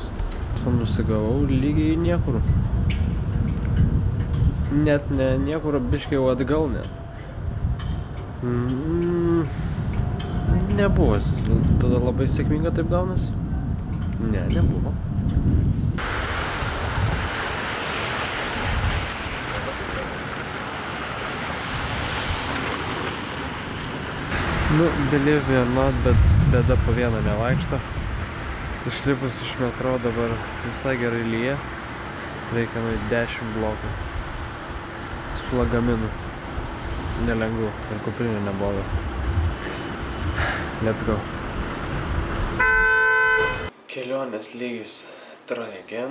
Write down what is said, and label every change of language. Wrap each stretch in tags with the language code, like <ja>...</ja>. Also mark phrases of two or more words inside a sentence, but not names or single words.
<lt>Nusigavau lygiai niekur. Net ne niekur, biškai jau atgal net. Nebuvo. Tada labai sėkminga taip gaunas? Ne, nebuvo.</lt> <en>Believe me or not,</en> <lt>bet bėda po vieną nevaikšto. Išlipus iš metro dabar visai gerai lyja. Reikia nueiti 10 blokų. Su lagaminu. Nelengvu. Ir kuprinė nebloga.</lt> <en>Let's go.</en> <lt>Kelionės lygis</lt> <en>try again.</en>